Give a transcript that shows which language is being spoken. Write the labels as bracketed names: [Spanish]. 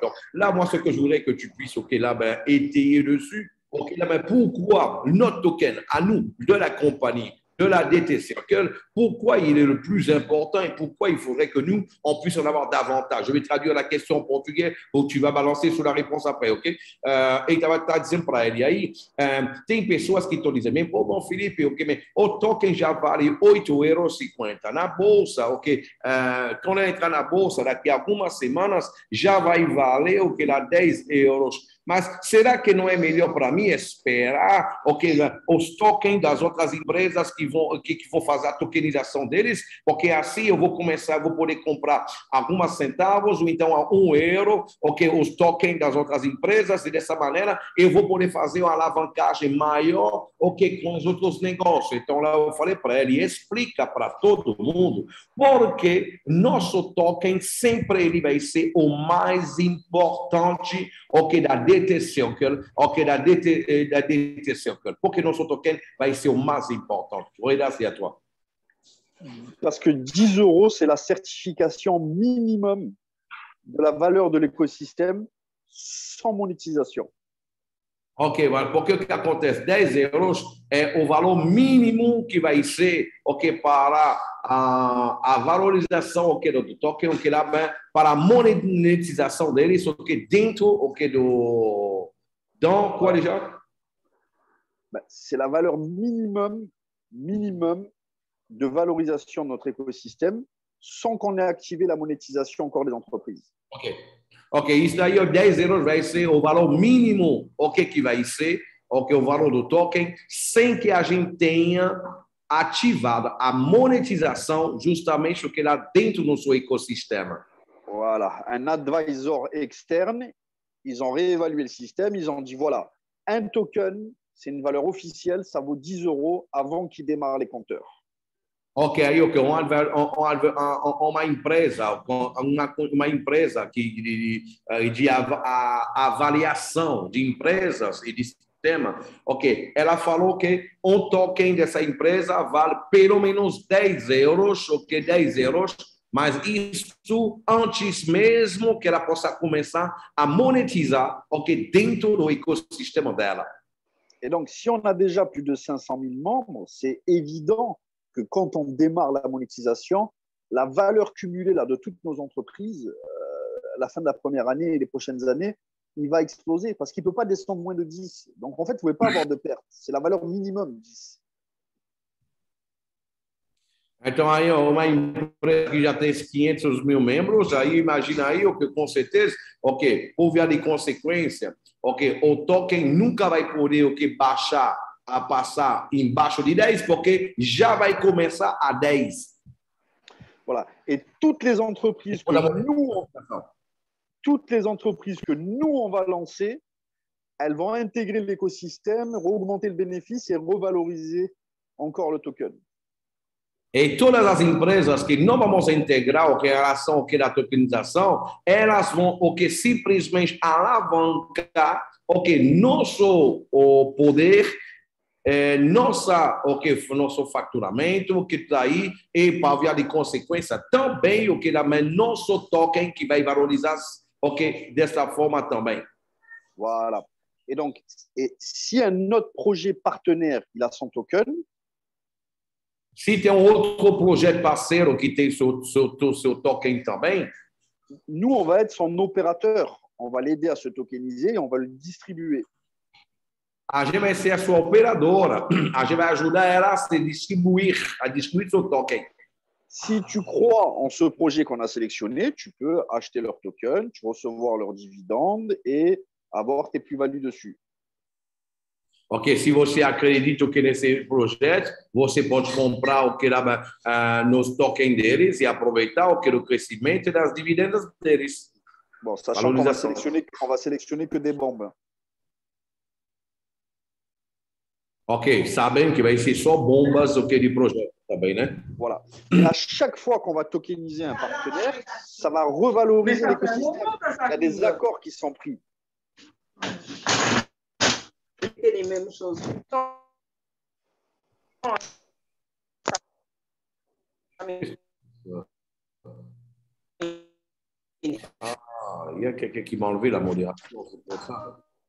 [French] Donc, là, moi, ce que je voudrais que tu puisses, là, ben, étayer dessus, là, ben, pourquoi notre token, à nous, de la compagnie, de la DT Circle, pourquoi il est le plus important et pourquoi il faudrait que nous, on puisse en avoir davantage. Je vais traduire la question en portugais où tu vas balancer sur la réponse après, ok? [Portuguese] E estava dizendo para ele aí, tem pessoas que estão dizendo, pô, bom, Felipe, ok, mas o token já vale 8,50 € na bolsa, ok? Quando entrar na bolsa, daqui a algumas semanas, já vai valer o que lá 10 €. Mas será que não é melhor para mim esperar os tokens das outras empresas que vão fazer a tokenização deles? Porque assim eu vou poder comprar algumas centavos ou então a 1 €, os tokens das outras empresas, e dessa maneira eu vou poder fazer uma alavancagem maior com os outros negócios. Então lá eu falei para ele, explica para todo mundo porque nosso token sempre ele vai ser o mais importante da DT Circle, da DT Circle. Porque nosso token vai ser o mais importante. [French] Reda, c'est à toi. Parce que 10 €, c'est la certification minimum de la valeur de l'écosystème sans monétisation. [Portuguese] Ok, voilà. Porque o que acontece? 10 € é o valor mínimo que vai ser para a valorização do token, lá, para a monetização deles, dentro do. [French] Dans quoi déjà? C'est la valeur minimum de valorisation de notre écosystème sans qu'on ait activé la monétisation encore des entreprises. [Portuguese] Ok, isso daí, 10 € vai ser o valor mínimo que vai ser o valor do token sem que a gente tenha ativado a monetização justamente lá dentro do seu ecossistema. [French] Voilà, un advisor externe, ils ont réévalué le système, ils ont dit voilà, un token, c'est une valeur officielle, ça vaut 10 € avant qu'il démarre les compteurs. [Portuguese] Ok, uma empresa que de avaliação de empresas e de sistema, ela falou que token dessa empresa vale pelo menos 10 €, 10 €, mas isso antes mesmo que ela possa começar a monetizar, dentro do ecossistema dela. [French] Et donc, si on a déjà plus de 500 000 membres, c'est évident que quand on démarre la monétisation, la valeur cumulée là, de toutes nos entreprises, à la fin de la première année et les prochaines années, il va exploser parce qu'il ne peut pas descendre moins de 10. Donc, en fait, vous ne pouvez pas avoir de perte. C'est la valeur minimum, 10. [Portuguese] Então, aí, uma empresa que já tem 500 mil membros, aí imagina aí, o que com certeza, ok, houve ali consequência, ok, o token nunca vai poder o que baixar a passar embaixo de 10, porque já vai começar a 10. [French] Voilà. Et toutes les entreprises que nous, on va lancer, elles vont intégrer l'écosystème, augmenter le bénéfice et revaloriser encore le token. [Portuguese] E todas as empresas que não vamos integrar o que em relação ao que da tokenização, elas vão o que simplesmente alavancar o que nosso o poder, nosso faturamento, o que está aí, e para via de consequência também o que da nosso token que vai valorizar o que dessa forma também. [French] Voilà. Et donc, si un autre projet partenaire il a son token, [Portuguese] se tem outro projeto parceiro que tem seu token também, [French] nous, on va être son opérateur. On va l'aider à se tokeniser et on va le distribuer. [Portuguese] A gente vai ser a sua operadora. A gente vai ajudar ela a distribuir seu token. [French] Si tu crois en ce projet qu'on a sélectionné, tu peux acheter leur token, tu recevoir leurs dividendes et avoir tes plus-values dessus. [Portuguese] Ok, se você acredita que nesse projeto, você pode comprar o que nos tokens deles e aproveitar o que o crescimento das dividendas deles. [French] Bon, sachant qu'on va sélectionner que des bombes. [Portuguese] Ok, sabem que vai ser só bombas o que de projeto também, né? [French] Voilà. Et à chaque fois qu'on va tokeniser un partenaire, ça va revaloriser l'écosystème. Il y a des accords qui sont pris. Les mêmes choses. Ah, il y a quelqu'un qui m'a enlevé la modération, c'est pour ça.